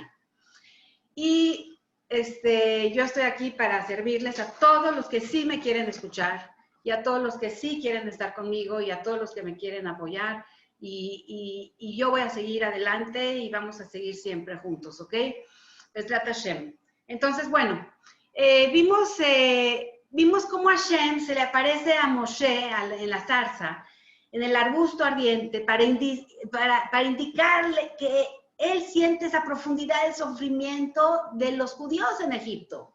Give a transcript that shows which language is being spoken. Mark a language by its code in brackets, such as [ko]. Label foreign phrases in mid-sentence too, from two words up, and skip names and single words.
[es] Y yo estoy aquí para servirles a todos los que sí me quieren escuchar y a todos los que sí quieren estar conmigo y a todos los que me quieren apoyar. Y yo voy a seguir adelante y vamos a seguir siempre juntos, ¿ok? [he] בעזרת השם. [es] Entonces, bueno, vimos cómo Hashem se le aparece a Moshe en la zarza, en el arbusto ardiente, para indicarle que él siente esa profundidad del sufrimiento de los judíos en Egipto.